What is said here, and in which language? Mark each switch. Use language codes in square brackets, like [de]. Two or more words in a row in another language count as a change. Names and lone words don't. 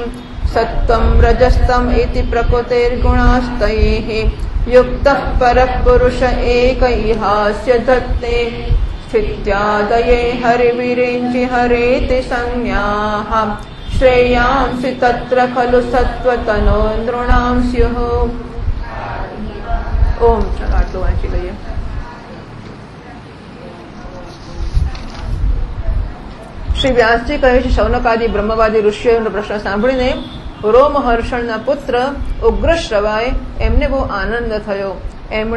[sa] सत्त्वं रजस्तम् इति प्रकृतिर्गुणास्तैः युक्तः परः पुरुष एक इहास्य धत्ते। स्थित्यादये हरिविरिञ्चि हरेति संज्ञाः श्रेयांसि तत्र खलु सत्त्वतनो नृणां स्युः। [gu] ओम आटલું વાંચી લઈએ। શ્રી વ્યાસજી કહે છે, શૌનકાદિ બ્રહ્મવાદી ઋષિઓનો પ્રશ્ન સાંભળીને રોમહર્ષણના પુત્ર ઉગ્રશ્રવાય એમને બહુ આનંદ થયો।